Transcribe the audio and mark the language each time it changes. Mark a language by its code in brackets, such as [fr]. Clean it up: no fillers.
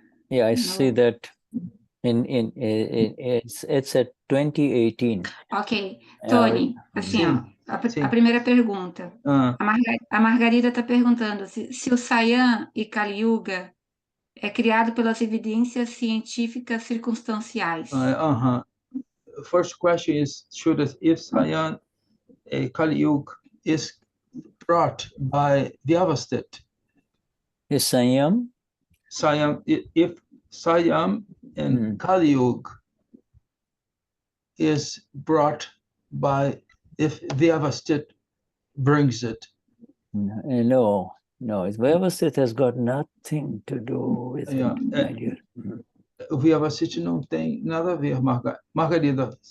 [en] I see that it's at 2018. Ok. [pt] Tony, assim, ó, a primeira pergunta. A Margarida está perguntando se o Saiyam e Kali Yuga é criado pelas evidências científicas circunstanciais. [en] First question is, if Saiyam Kali Yuga is brought by Vyavasthit? Is Saiyam? If Saiyam and Kali Yuga is brought by, if Vyavasthit brings it? No, Vyavasthit has got nothing to do with it, my dear. [pt] O Vyavasthit não tem nada a ver, Margarida.